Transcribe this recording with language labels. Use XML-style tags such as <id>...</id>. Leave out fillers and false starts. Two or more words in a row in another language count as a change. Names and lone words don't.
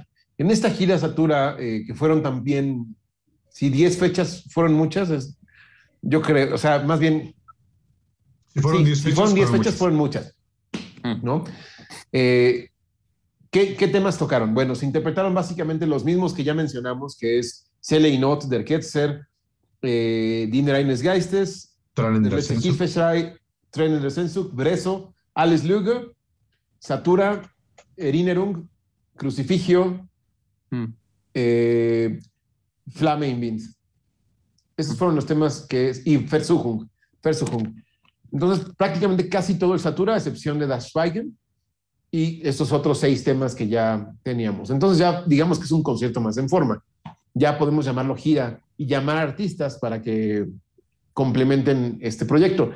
<es>En esta gira Satura, que fueron también, si 10 fechas fueron muchas, yo creo, o sea, más bien... Si fueron 10 fechas, fueron muchas. Fueron muchas, ¿no? ¿Qué temas tocaron? Bueno, se interpretaron básicamente los mismos que ya mencionamos, que es Selle y Not der Ketzer, Dinner eines Geistes, Tränen der Letzte Sehnsucht, Hilfeschrei, Tränen der Sehnsucht, Breso, Alles Lüge, Satura, Erinnerung, Crucifigio, Flamme im Wind. Esos fueron los temas y Versuchung. Entonces, prácticamente casi todo el Satura, a excepción de Das Schweigen, y estos otros 6 temas que ya teníamos. Entonces ya digamos que es un concierto más en forma. Ya podemos llamarlo gira y llamar a artistas para que complementen este proyecto.</es>